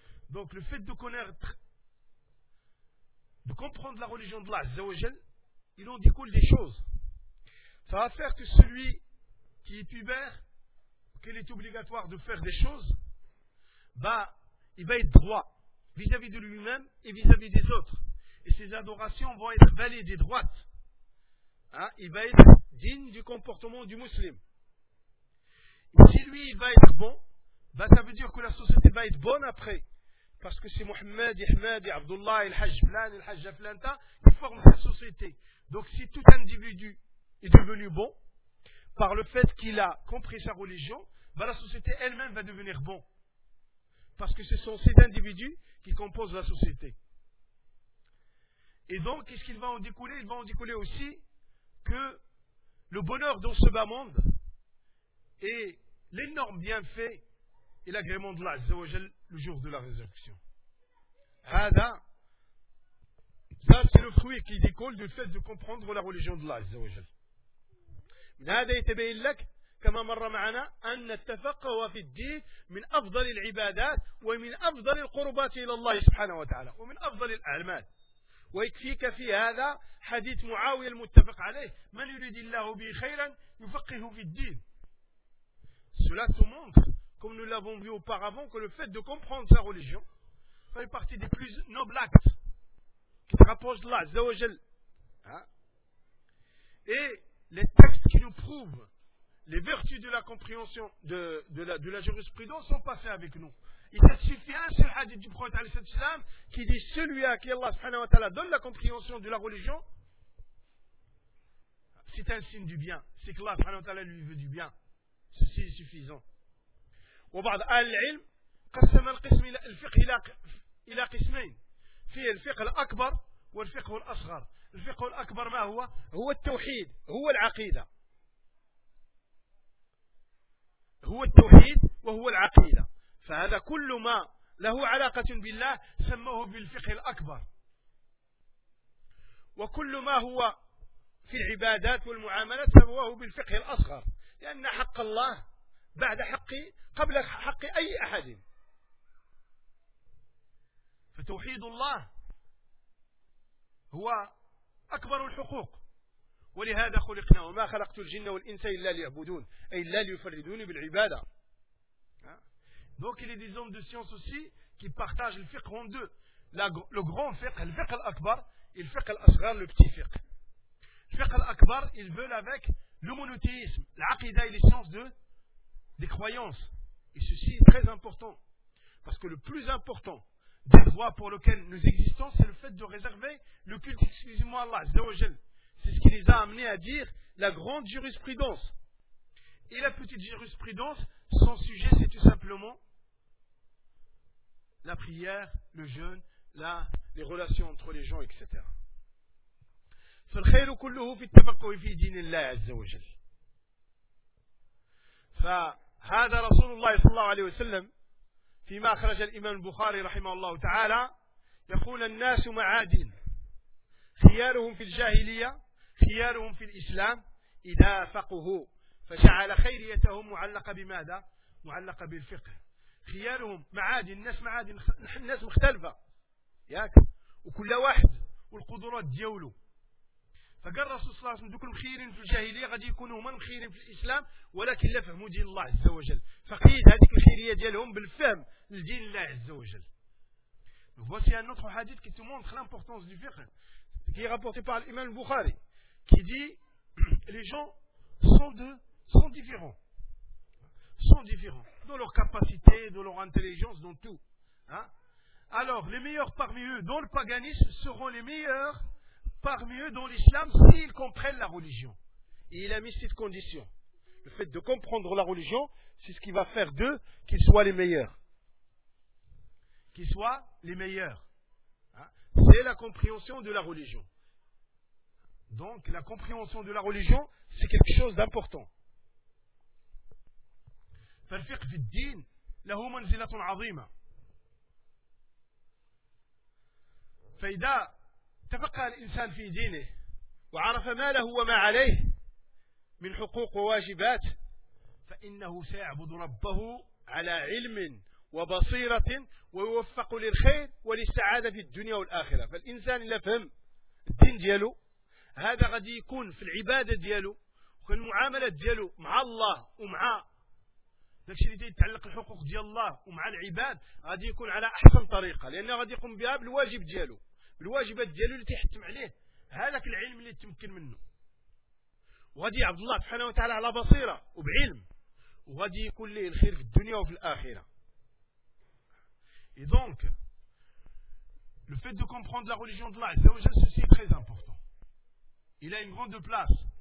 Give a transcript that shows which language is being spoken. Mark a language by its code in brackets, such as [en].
[fr] donc le fait de connaître de comprendre la religion de الله عز وجل il en découle des choses ça va faire que celui qui est pubère qu'il est obligatoire de faire des choses bah il va être droit vis-à-vis de lui-même et vis-à-vis des autres. Et ses adorations vont être valides et droites. Hein? Il va être digne du comportement du musulman. Si lui, il va être bon, bah, ça veut dire que la société va être bonne après. Parce que c'est Mohamed, Ahmed, Abdullah, il Hajj Blan, il Hajj Aflanta, qui forment sa société. Donc si tout individu est devenu bon, par le fait qu'il a compris sa religion, bah, la société elle-même va devenir bon. Parce que ce sont ces individus qui composent la société. Et donc, qu'est-ce qu'il va en découler? Il va en découler aussi que le bonheur dans ce bas monde est l'énorme bienfait et l'agrément de Allah Azza wa Jal le jour de la résurrection. Hada, ça c'est le fruit qui découle du fait de comprendre la religion de Allah Azza wa Jal. [ar] Hada yatabayyin lak. كما مر معنا أن التفقه في الدين من أفضل العبادات ومن أفضل القربات إلى الله سبحانه وتعالى ومن أفضل الأعمال ويكفيك في هذا حديث معاوية المتفق عليه من يريد الله به خيرا يفقه في الدين. [fr] Cela te montre, comme nous l'avons vu auparavant, que le fait de comprendre sa religion fait partie des plus nobles actes qui te rapprochent d'Allah, Zawajal. Et les textes qui nous prouvent les vertus de la compréhension de la jurisprudence sont passés avec nous. Il te suffit un seul hadith du prophète alayhi sallam qui dit celui à qui Allah subhanahu wa ta'ala donne la compréhension de la religion, c'est un signe du bien. C'est que Allah subhanahu wa ta'ala lui veut du bien. Ceci est suffisant. [ar] وبعض أهل العلم قسم القسم إلى الفقه إلى قسمين في الفقه الأكبر والفقه الأصغر. الفقه الأكبر ما هو؟ هو التوحيد، هو العقيدة، هو التوحيد وهو العقيدة. فهذا كل ما له علاقة بالله سموه بالفقه الأكبر، وكل ما هو في العبادات والمعاملات سموه بالفقه الأصغر، لأن حق الله بعد حقي قبل حق أي أحد. فتوحيد الله هو أكبر الحقوق، ولهذا خلقنا وما خلقت الجن والإنس إلا ليعبدون، أي لا ليفردون بالعبادة. [fr] Donc il y a des hommes de science aussi qui partagent le fiqh en deux. Le grand fiqh, le fiqh al-akbar, et le fiqh al-asghar, le petit fiqh. Le fiqh al-akbar, ils veulent avec le monothéisme, l'aqida et les sciences des croyances. Et ceci est très important. Parce que le plus important des droits pour lesquels nous existons, c'est le fait de réserver le culte exclusivement à Allah, Azzawajal. C'est ce qui les a amenés à dire la grande jurisprudence. Et la petite jurisprudence, son sujet, c'est tout simplement la prière, le jeûne, les relations entre les gens, etc. [ar] فالخير كله في التفقه في دين الله عز وجل. فهذا رسول الله صلى الله عليه وسلم فيما أخرج الإمام البخاري رحمه الله تعالى يقول الناس معادن خيارهم في الجاهلية خيارهم في الإسلام إذا فقهوا فجعل خيريتهم معلقة بماذا؟ معلقة بالفقه. خيارهم معادن، الناس معادن، الناس مختلفة ياك، وكل واحد والقدرات ديوله. فقال رسول الله صلى الله عليه وسلم خيرين في الجاهلية غادي يكونوا هما خيرين في الإسلام، ولكن لا فهموا دين الله عز وجل. فقيد هذه الخيرية ديالهم بالفهم لدين الله عز وجل. [fr] Voici un autre hadith qui te montre l'importance du fiqh, qui est rapporté par l'imam Bukhari, qui dit les gens sont différents dans leur capacité, dans leur intelligence, dans tout. Alors, les meilleurs parmi eux dans le paganisme seront les meilleurs parmi eux dans l'islam s'ils comprennent la religion. Et il a mis cette condition. Le fait de comprendre la religion, c'est ce qui va faire d'eux qu'ils soient les meilleurs. Qu'ils soient les meilleurs. C'est la compréhension de la religion. Donc, la compréhension de la religion, c'est quelque chose d'important. [ar] فالفقه في الدين له منزلة عظيمة. فإذا تفقه الإنسان في دينه وعرف ما له وما عليه من حقوق وواجبات فإنه سيعبد ربه على علم وبصيرة ويوفق للخير وللسعادة في الدنيا والآخرة. فالإنسان إذا فهم الدين ديالو هذا غادي يكون في العبادة ديالو وفي المعاملة ديالو مع الله ومع داكشي اللي تيتعلق الحقوق ديال الله ومع العباد غادي يكون على أحسن طريقة، لأنه غادي يقوم بها بالواجب ديالو، بالواجبات ديالو اللي تيحتم عليه هذاك العلم اللي تمكن منه. وغادي عبد الله سبحانه وتعالى على بصيرة وبعلم، وغادي يكون ليه الخير في الدنيا وفي الآخرة. [fr] Et donc, le fait de comprendre la religion de l'âge, c'est aussi ceci très important. Il a une grande place.